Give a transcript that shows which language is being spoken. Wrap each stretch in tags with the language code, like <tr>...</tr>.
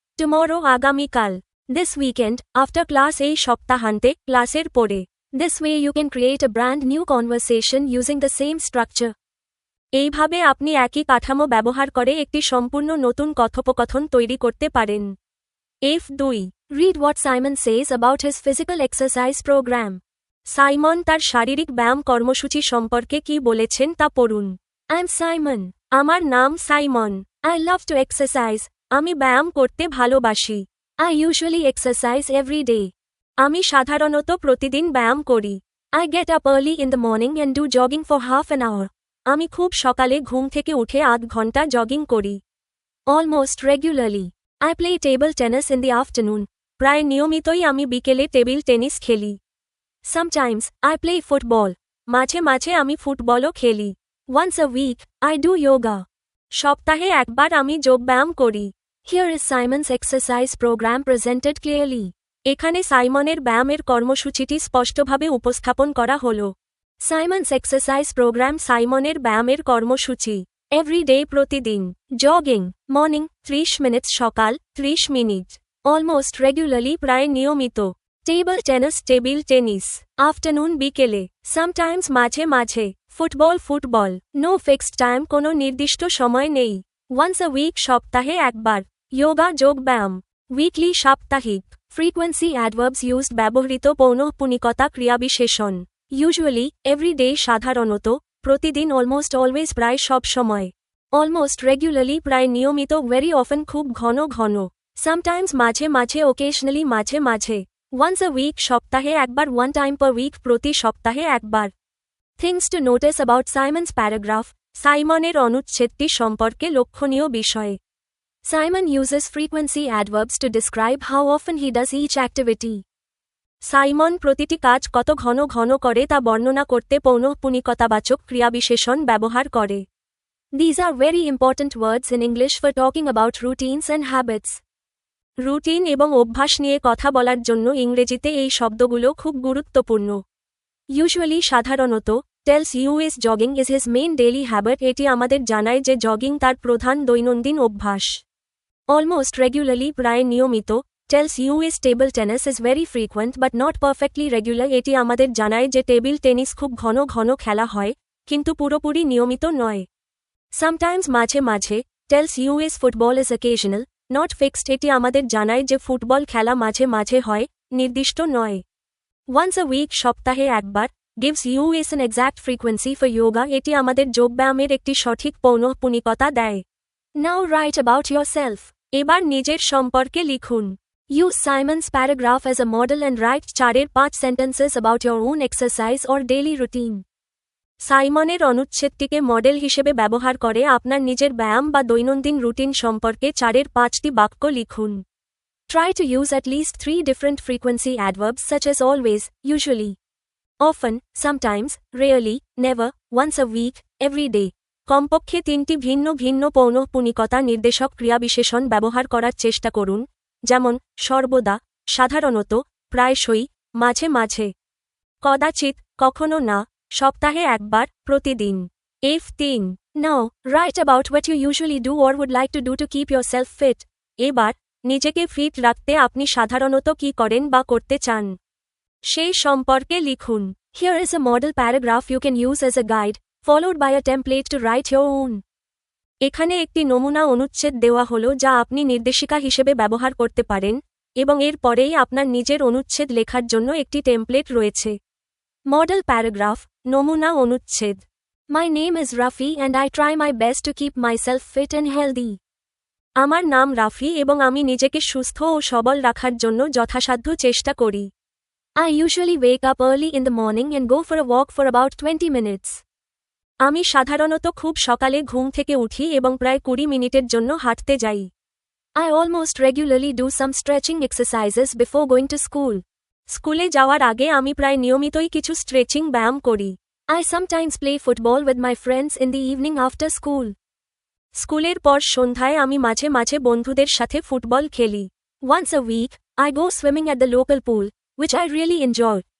<en>tomorrow</en> <bn>আগামীকাল।</bn> <en>this weekend, after class</en> <bn>এই সপ্তাহান্তে, ক্লাসের পরে।</bn> <en>This way you can create a brand new conversation using the same structure.</en> <bn>এইভাবে আপনি একই কাঠামো ব্যবহার করে একটি সম্পূর্ণ নতুন কথোপকথন তৈরি করতে পারেন।</bn> <en>F2. Read what Simon says about his physical exercise program.</en> <bn>Simon তার শারীরিক ব্যায়াম কর্মসূচি সম্পর্কে কি বলেছেন তা পড়ুন।</bn> <en>I'm Simon.</en> <bn>আমার নাম Simon.</bn> <en>I love to exercise.</en> <bn>আমি ব্যায়াম করতে ভালোবাসি।</bn> <en>I usually exercise every day.</en> <bn>আমি সাধারণত প্রতিদিন ব্যায়াম করি।</bn> <en>I get up early in the morning and do jogging for half an hour.</en> <bn>আমি খুব সকালে ঘুম থেকে উঠে আধ ঘন্টা জগিং করি।</bn> <en>Almost regularly. I play table tennis in the afternoon.</en> <bn>প্রায় নিয়মিতই আমি বিকেলে টেবিল টেনিস খেলি।</bn> <en>Sometimes, I play football.</en> <bn>মাঝে মাঝে আমি ফুটবলও খেলি।</bn> <en>Once a week, I do yoga.</en> <bn>সপ্তাহে একবার আমি যোগব্যায়াম করি।</bn> <en>Here is Simon's exercise program presented clearly.</en> <bn>এখানে সাইমনের ব্যায়ামের কর্মসূচিটি স্পষ্টভাবে উপস্থাপন করা হল।</bn> <en>Simon's exercise program</en> <bn>সাইমনের ব্যায়ামের কর্মসূচি।</bn> <en>Everyday</en> <bn>প্রতিদিন।</bn> <en>jogging, morning, 30 minutes</en> <bn>সকাল, 30 মিনিট।</bn> <en>Almost regularly</en> <bn>প্রায় নিয়মিত।</bn> <en>table tennis</en> <bn>table tennis.</bn> <en>afternoon</en> <bn>বিকেলে।</bn> <en>Sometimes</en> <bn>মাঝে মাঝে। ফুটবল।</bn> <en>No fixed time</en> <bn>কোনো নির্দিষ্ট সময় নেই।</bn> <en>Once a week</en> <bn>সপ্তাহে একবার।</bn> <en>yoga</en> <bn>যোগব্যায়াম।</bn> <en>weekly</en> <bn>সাপ্তাহিক।</bn> <en>Frequency adverbs used</en> <bn>ব্যবহৃত পৌনঃপুনিকতা ক্রিয়াবিশেষণ।</bn> <en>Usually, every day</en> <bn>সাধারণত, প্রতিদিন</bn> <en>almost always</en> <bn>প্রায় সব সময়।</bn> <en>Almost regularly</en> <bn>প্রায় নিয়মিত</bn> <en>very often</en> <bn>খুব ঘন ঘন।</bn> <en>Sometimes</en> <bn>মাঝে মাঝে</bn> <en>occasionally</en> <bn>মাঝে মাঝে।</bn> <en>Once a week</en> <bn>সপ্তাহে একবার</bn> <en>one time per week</en> <bn>প্রতি সপ্তাহে একবার।</bn> <en>Things to notice about Simon's paragraph,</en> <bn>সাইমনের অনুচ্ছেদটি সম্পর্কে লক্ষণীয় বিষয়।</bn> <en>Simon uses frequency adverbs to describe how often he does each activity.</en> <bn>Simon প্রতিটি কাজ কত ঘন ঘন করে তা বর্ণনা করতে পৌনঃপুনিকতাবাচক ক্রিয়াবিশেষণ ব্যবহার করে।</bn> <en>These are very important words in English for talking about routines and habits.</en> <bn>Routine এবং অভ্যাস নিয়ে কথা বলার জন্য ইংরেজিতে এই শব্দগুলো খুব গুরুত্বপূর্ণ।</bn> <en>Usually</en> <bn>সাধারণত,</bn> <en>tells you is jogging is his main daily habit</en> <bn>এটি আমাদের জানায় যে জগিং তার প্রধান দৈনন্দিন অভ্যাস।</bn> <en>Almost regularly</en> <bn>প্রায় নিয়মিত,</bn> <en>tells you is table tennis is very frequent but not perfectly regular</en> <bn>এটি আমাদের জানায় যে টেবিল টেনিস খুব ঘন ঘন খেলা হয়, কিন্তু পুরোপুরি নিয়মিত নয়।</bn> <en>Sometimes</en> <bn>মাঝে মাঝে,</bn> <en>tells you is football is occasional, not fixed</en> <bn>এটি আমাদের জানায় যে ফুটবল খেলা মাঝে মাঝে হয়, নির্দিষ্ট নয়।</bn> <en>Once a week</en> <bn>সপ্তাহে একবার,</bn> <en>gives you is an exact frequency for yoga</en> <bn>এটি আমাদের যোগব্যায়ামের একটি সঠিক পৌনঃপুনিকতা দেয়।</bn> <en>Now write about yourself.</en> <bn>এবার নিজের সম্পর্কে লিখুন।</bn> <en>Use Simon's paragraph as a model and write 4-5 sentences about your own exercise or daily routine.</en> <bn>সাইমনের অনুচ্ছেদটিকে model হিসেবে ব্যবহার করে আপনার নিজের ব্যায়াম বা দৈনন্দিন রুটিন সম্পর্কে 4-5টি বাক্য লিখুন।</bn> <en>Try to use at least 3 different frequency adverbs such as always, usually, often, sometimes, rarely, never, once a week, every day.</en> <bn>কমপক্ষে 3টি ভিন্ন ভিন্ন পৌনঃপুনিকতা নির্দেশক ক্রিয়াবিশেষণ ব্যবহার করার চেষ্টা করুন, যেমন সর্বদা, সাধারণত, প্রায়শই, মাঝে মাঝে, কদাচিৎ, কখনো না, সপ্তাহে একবার, প্রতিদিন।</bn> <en>F3. Now, write about what you usually do or would like to do to keep yourself fit.</en> <bn>এবার, নিজেকে ফিট রাখতে আপনি সাধারণত কি করেন বা করতে চান, সেই সম্পর্কে লিখুন।</bn> <en>Here is a model paragraph you can use as a guide, followed by a template to write your own.</en> <bn>এখানে একটি নমুনা অনুচ্ছেদ দেওয়া হলো যা আপনি নির্দেশিকা হিসেবে ব্যবহার করতে পারেন, এবং এর পরেই আপনার নিজের অনুচ্ছেদ লেখার জন্য একটি টেমপ্লেট রয়েছে।</bn> <en>Model paragraph, নমুনা অনুচ্ছেদ। My name is Rafi and I try my best to keep myself fit and healthy.</en> <bn>আমার নাম রাফি এবং আমি নিজেকে সুস্থ ও সবল রাখার জন্য যথাসাধ্য চেষ্টা করি।</bn> <en>I usually wake up early in the morning and go for a walk for about 20 minutes.</en> <bn>আমি সাধারণত খুব সকালে ঘুম থেকে উঠি এবং প্রায় 20 মিনিটের জন্য হাঁটতে যাই।</bn> <en>I almost regularly do some stretching exercises before going to school.</en> <bn>স্কুলে যাওয়ার আগে আমি প্রায় নিয়মিতই কিছু স্ট্রেচিং ব্যায়াম করি।</bn> <en>I sometimes play football with my friends in the evening after school.</en> <bn>স্কুলের পর সন্ধ্যায় আমি মাঝে মাঝে বন্ধুদের সাথে ফুটবল খেলি।</bn> <en>Once a week, I go swimming at the local pool, which I really enjoy.</en>